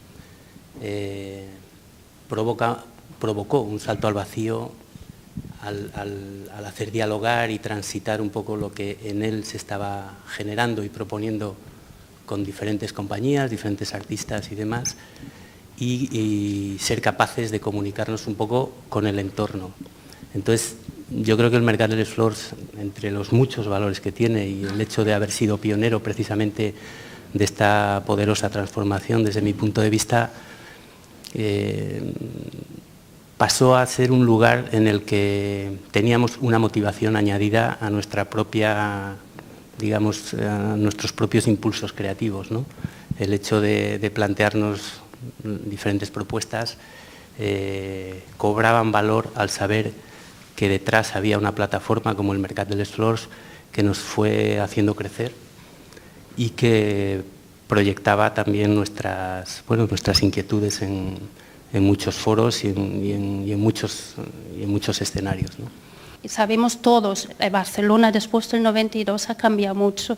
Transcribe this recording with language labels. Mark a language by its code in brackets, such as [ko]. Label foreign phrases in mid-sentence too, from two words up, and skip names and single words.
[es] Provocó un salto al vacío al hacer dialogar y transitar un poco lo que en él se estaba generando y proponiendo con diferentes compañías, diferentes artistas y demás, y ser capaces de comunicarnos un poco con el entorno. Entonces, yo creo que el Mercat de les Flors, entre los muchos valores que tiene y el hecho de haber sido pionero precisamente de esta poderosa transformación, desde mi punto de vista, pasó a ser un lugar en el que teníamos una motivación añadida a nuestra propia, digamos, a nuestros propios impulsos creativos, ¿no? El hecho de plantearnos diferentes propuestas cobraban valor al saber que detrás había una plataforma como el Mercat de les Flors que nos fue haciendo crecer y que proyectaba también nuestras inquietudes en muchos foros y en muchos escenarios, ¿no? Sabemos todos, Barcelona después del 92 ha cambiado mucho.